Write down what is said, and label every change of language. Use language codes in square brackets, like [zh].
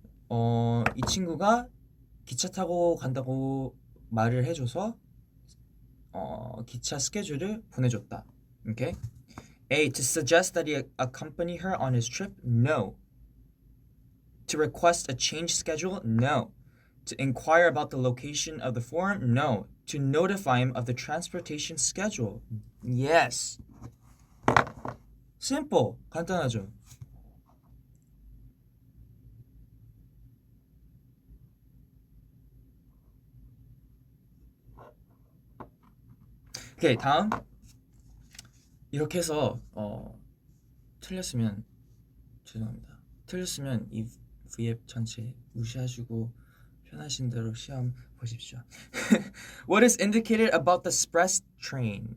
[ko] 이 친구가 기차 타고 간다고 말을 해줘서 기차 스케줄을 보내줬다. [en] Okay. A. To suggest that he accompany her on his trip? No. To request a change schedule? No. To inquire about the location of the forum? No. To notify him of the transportation schedule? Yes. Simple. [ko] 간단하죠. 오케이, 다음. 이렇게 해서 틀렸으면 죄송합니다. 틀렸으면 이 V앱 전체 무시하시고 편하신 대로 시험 보십시오. [en] What is indicated about the express train?